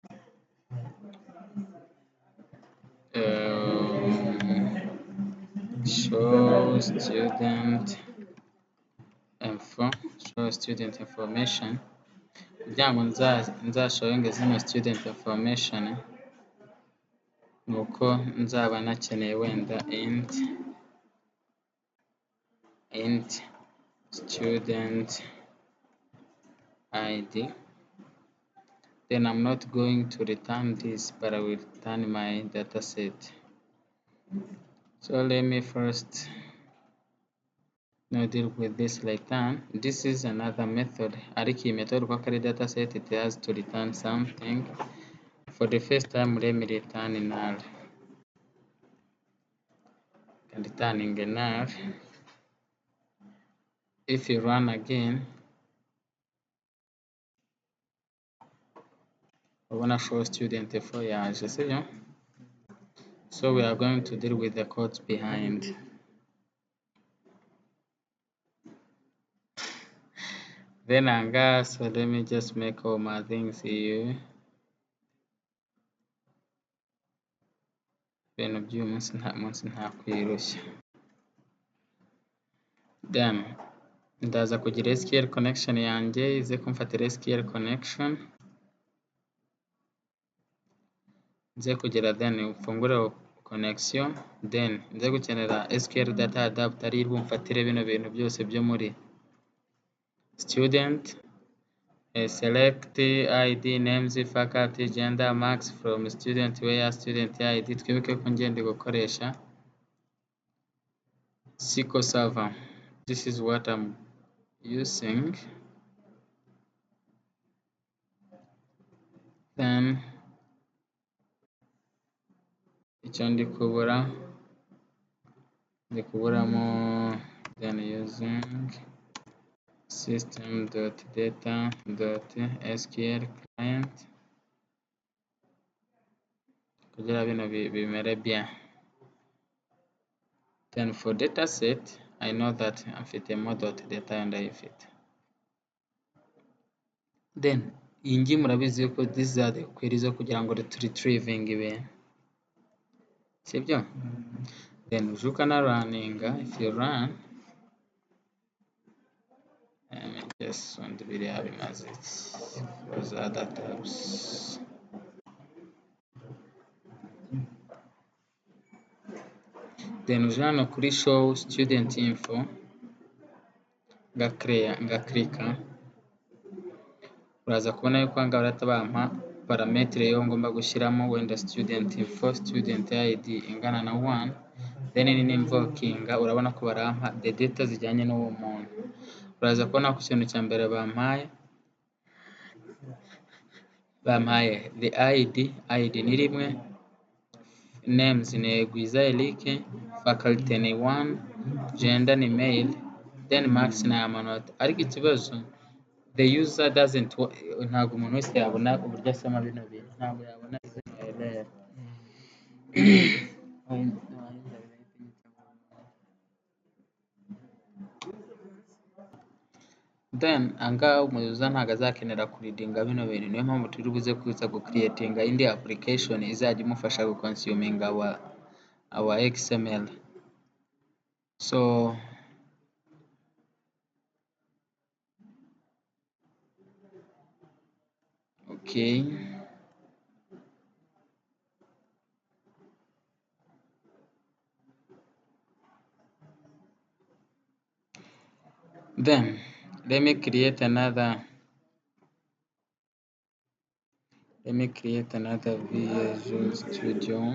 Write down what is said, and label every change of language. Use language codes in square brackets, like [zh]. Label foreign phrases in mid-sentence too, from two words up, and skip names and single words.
[en] show student info, show student information, [rw] kugira ngo nzashowinge zino [en] student information [rw] nuko nzaba nakeneye wenda [en] int student id, then I'm not going to return this but I will return my data set. So let me first now deal with this like that. This is another method, [rw] ariko iyi [en] method [rw] kuko ari [en] data set, it has to return something. For the first time let me return null, and returning a null. If you run again, I wanna show student info [rw] yaje sibyo. [en] So we are going to deal with the codes behind. Then anga, so let me just make all my things here. [rw] Ibintu by'uyu munsi nta kwirushya. Then ndaza kugira [en] SQL connection [rw] yanjye ize kumfatira [en] SQL connection, [rw] nze kugira then ufungure connection, then nze gukenera [en] SQL data adapter [rw] ari bumfatire bino bintu byose byo muri [en] student select id names faculty gender marks from student where student id. [rw] Twibuke ko ngende gukoresha SQL server. [en] This is what I'm using. Then [rw] icyo ndi kuburamo [en] then using system.data.sql client [rw] kugira bino bimere [en] bien. Then for data set I know that mfitemo .data ndayifite. [rw] Then iyi ngiyi murabizi ko [en] these are the queries [rw] zo kugira ngo retrieving ibintu, sibyo? Then uje ukanaruninga, [en] if you run just [rw] undi biriya bimaze [en] close other tabs. [rw] Then uje hano kuri [en] show student info [rw] ngaklika, uraza kubona yuko aha ngaha bahita bampa parametere yo ngomba gushyiramo wenda [en] student info student id [rw] ingana na 1, then n'invokinga urabona ko barampa [en] the data [rw] zijyanye n'uwo muntu. Uraza kubona ku kintu cya mbere bampaye [en] the id [rw] ni rimwe, names ni Gwiza Erick, faculty ni 1, gender ni male, then marks ni amanota. Ariko ikibazo [en] the user doesn't, [rw] ntabwo umuntu wese yabona uburyo asoma bino bintu, ntabwo yabona izina error. Then angaha umuyobozi ntabwo azakenera kuridinga bino bintu, niyo mpamvu turi buze kuza gucreatinga indi application izajya imufasha guconsuminga [en] our XML. So okay, then let me create another Visual Studio.